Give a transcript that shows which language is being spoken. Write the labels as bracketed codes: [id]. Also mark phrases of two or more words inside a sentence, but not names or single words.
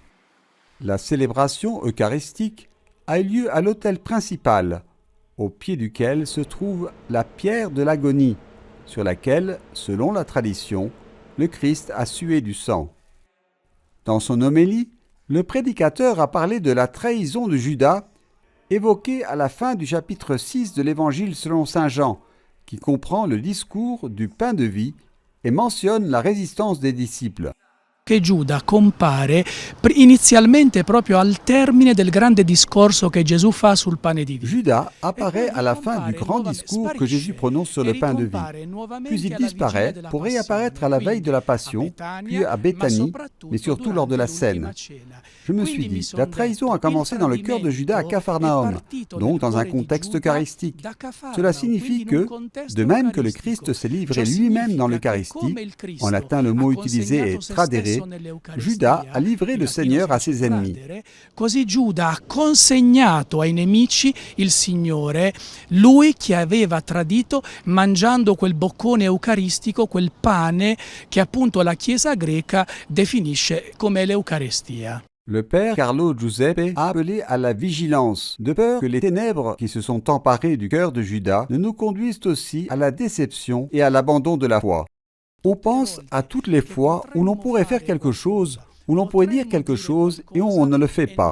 [fr] La célébration eucharistique a eu lieu à l'autel principal, au pied duquel se trouve la pierre de l'Agonie, sur laquelle, selon la tradition, le Christ a sué du sang. Dans son homélie, le prédicateur a parlé de la trahison de Judas, évoquée à la fin du chapitre 6 de l'Évangile selon saint Jean, qui comprend le discours du pain de vie et mentionne la résistance des disciples. [it] Che Giuda compare inizialmente proprio al termine del grande discorso che Gesù fa sul pane di vita. [fr] Judas apparaît à la fin du grand discours que Jésus prononce sur le pain de vie. Puis il disparaît pour réapparaître à la veille de la Passion, puis à Béthanie, mais surtout lors de la scène. Je me suis dit, la trahison a commencé dans le cœur de Judas à Capharnaüm, donc dans un contexte eucharistique. Cela signifie que, de même que le Christ s'est livré lui-même dans l'Eucharistie, en latin le mot utilisé est tradere, Judas a livré le Seigneur à ses ennemis. [it] Così Giuda ha consegnato ai nemici il Signore, lui che aveva tradito mangiando quel boccone eucaristico, quel pane che appunto la Chiesa greca definisce come l'Eucaristia. [fr] Le père Carlo Giuseppe a appelé à la vigilance, de peur que les ténèbres qui se sont emparées du cœur de Judas ne nous conduisent aussi à la déception et à l'abandon de la foi. On pense à toutes les fois où l'on pourrait faire quelque chose, où l'on pourrait dire quelque chose et où on ne le fait pas.